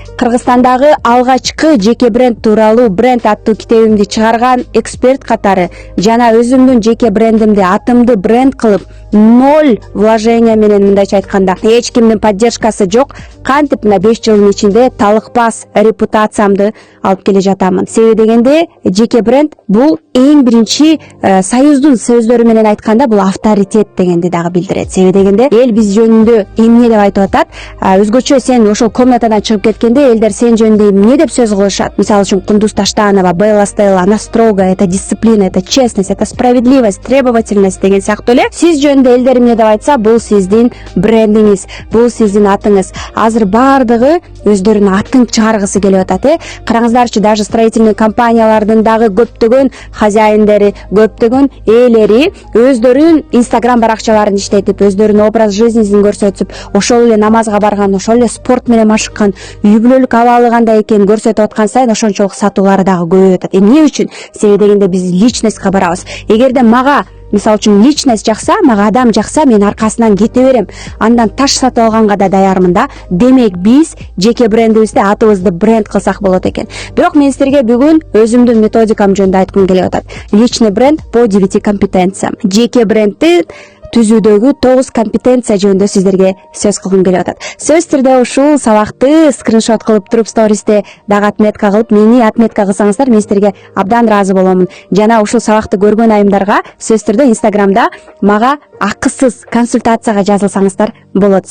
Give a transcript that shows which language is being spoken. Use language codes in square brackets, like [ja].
[ky] Кыргызстандагы алгачкы жеке бренд тууралуу бренд аттуу китебимди чыгарган эксперт катары жана өзүмдүн жеке брендимди, атымды бренд кылып, 0 вложение менен, мындайча айтканда, эч кимдин поддержкасы жок, кантип мына 5 жылдын ичинде талыкпас репутациямды алып келе жатамын. Себеби дегенде жеке бренд бул эң биринчи союздун сөздөрү менен айтканда бул авторитет дегенди дагы билдирет. Себеби дегенде эл биз жөнүндө эмне деп айтып атат? Өзгөчө сен ошол комнатадан чыгып кеткенде элдер сен жөнүндө эмне деп сөз кылышат? Мисалы үчүн Кундуз Таштанова, Белла Стелла, [ru] она строгая, это дисциплина, это честность, это справедливость, требовательность [ky] деген сыяктуу эле. Сиз жөнүндө элдер эмне деп айтса, бул сиздин брендиңиз, бул сиздин атыңыз. Азыр бардыгы өздөрүнүн атын чыгаргысы келип атат. Караңыздарчы, даже строительный компаниялардын дагы көптөгөн хозяиндери, көптөгөн ээлери өздөрүнүн Instagram баракчаларын иштетип, өздөрүнүн образ жизнисин көрсөтүп, ошол эле намазга барган, ошол эле спорт менен машыккан, үй бүлөлүк абалы кандай экенин көрсөтүп аткан сайын ошончолук сатуулары дагы көбөйүп атат. Эмне үчүн? Себеби дегенде биз личностька барабыз. Эгерде мага мисалы үчүн личность жакса, мага адам жакса, мен аркасынан кете берем. Андан таш сатып алганга да даярмын да. Демек биз жеке брендибизди, атыбызды бренд кылсак болот экен. Бирок мен силерге бүгүн өзүмдүн методикам жөнүндө айткым келип атат. [ru] Личный бренд по 9 компетенциям. [ky] Жеке брендти түзүүдөгү 9 компетенция жөнүндө сиздерге сөз кылгым келип атат. Сөзсүз түрдө ушул сабакты скриншот кылып туруп, стористе дагы отметка кылып, мени отметка кылсаңыздар, мен сиздерге абдан ыраазы боломун. Жана ушул сабакты көргөн айымдарга сөзсүз түрдө Инстаграмда мага акысыз консультацияга жазылсаңыздар болот.